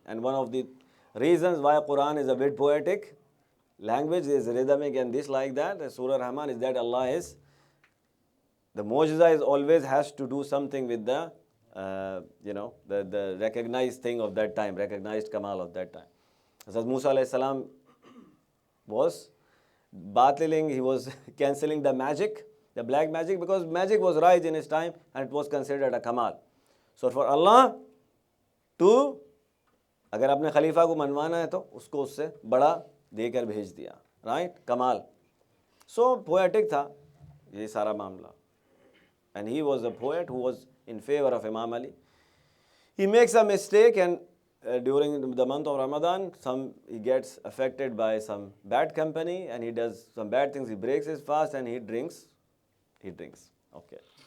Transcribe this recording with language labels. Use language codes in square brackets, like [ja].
[en] And one of the reasons why Quran is a bit poetic language, is rhythmic and this like that, Surah Rahman, is that Allah is, the mu'jiza is always has to do something with the the recognized thing of that time, recognized kamal of that time. Hazrat Musa alayhi salam was batiling, he was cancelling the magic, the black magic, because magic was right in his time and it was considered a kamal. So for Allah to, [ur] اگر اپنے خلیفہ کو منوانا ہے تو اس کو اس سے بڑا دے کر بھیج دیا, رائٹ, کمال. سو پویٹک تھا یہ سارا معاملہ. [en] And he was a poet who was in favor of Imam Ali. He makes a mistake, and during the month of Ramadan, he gets affected by some bad company and he does some bad things. He breaks his fast and he drinks. Okay.